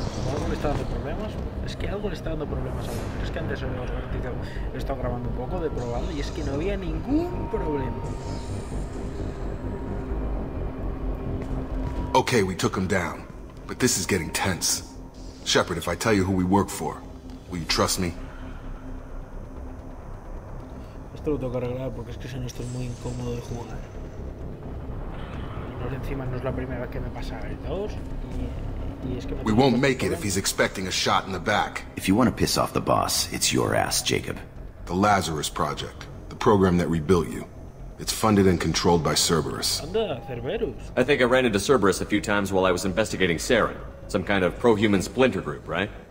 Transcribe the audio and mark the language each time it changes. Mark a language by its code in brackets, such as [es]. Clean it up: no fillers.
[es] ¿Algo le está dando problemas? Es que algo le está dando problemas ahora. Pero es que antes he estado grabando un poco de probado y es que no había ningún problema. [en] Okay, we took him down, but this is getting tense. Shepard, if I tell you who we work for, will you trust me? [es] Esto lo tengo que arreglar porque es que si no estoy muy incómodo de jugar. Y encima no es la primera vez que me pasa el 2 y es que [en] we won't make it if he's expecting a shot in the back. If you want to piss off the boss, it's your ass, Jacob. The Lazarus Project, the program that rebuilt you. It's funded and controlled by Cerberus. I think I ran into Cerberus a few times while I was investigating Saren. Some kind of pro-human splinter group, right?